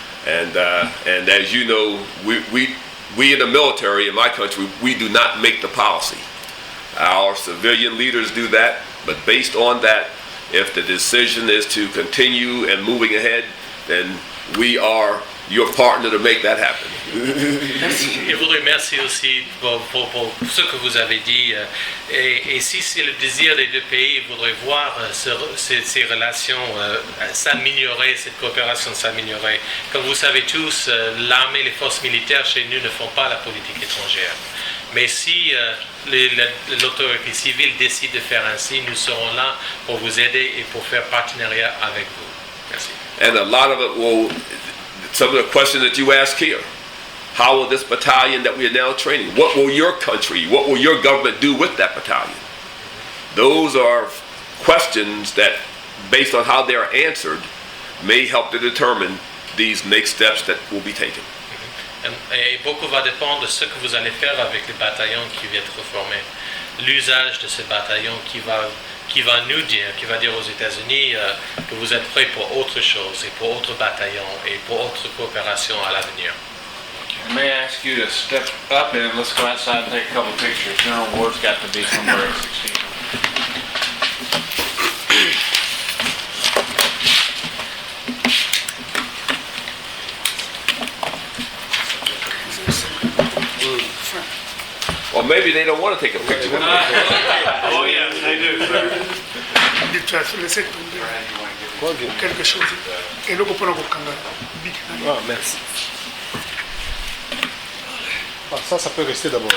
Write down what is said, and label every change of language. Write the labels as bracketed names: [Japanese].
[English] And as you know, we in the military in my country, we do not make the policy. Our civilian leaders do that, but based on that, if the decision is to continue and moving ahead, then we are your partner to make that happen. [French] Je vous remercie aussi pour ce que vous avez dit. Et si c'est le désir des deux pays, ils voudraient voir ces relations s'améliorer, cette coopération s'améliorer. Comme vous savez tous, l'armée et les forces militaires chez nous ne font pas la politique étrangère. Mais si l'autorité civile décide de faire ainsi, nous serons là pour vous aider et pour faire partenariat avec vous. Merci. [English] And a lot of it will, some of the questions that you ask here, how will this battalion that we are now training, what will your country, what will your government do with that battalion? Those are questions that, based on how they are answered, may help to determine these next steps that will be taken. [French] Et beaucoup va dépendre de ce que vous allez faire avec les bataillons qui viennent être formés. L'usage de ces bataillons qui va nous dire, qui va dire aux États-Unis que vous êtes prêts pour autre chose et pour autres bataillons et pour autre coopération à l'avenir. [English] May I ask you to step up and let's go outside and take a couple pictures. General Ward's got to be somewhere at 16. Well, maybe they don't want to take a picture. Oh yes, they do, sir. [French] Dites-toi, laissez tomber quelque chose. Et le gouvernement Kanga. Ah, merci. Ah, ça peut rester d'abord.